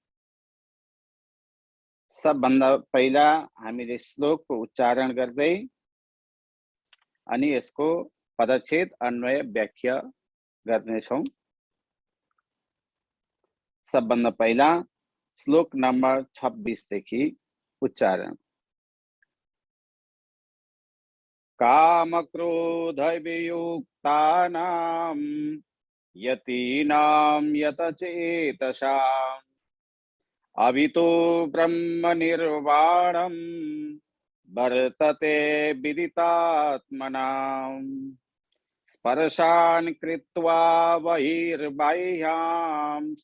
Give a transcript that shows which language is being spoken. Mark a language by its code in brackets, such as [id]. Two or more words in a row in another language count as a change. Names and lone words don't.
[ne] सबभन्दा पहिला हामीले श्लोकको उच्चारण गर्दै अनि यसको पदच्छेद अन्वय व्याख्या गर्नेछौं। सबभन्दा पहिला श्लोक नम्बर 26 देखि उच्चारण। [sa] काम क्रोध वियुक्तानां यतीनां यतचेतसाम् अभितो ब्रह्म निर्वाणं वर्तते विदितात्मनाम् स्पर्शान् कृत्वा बहिर्बाह्यां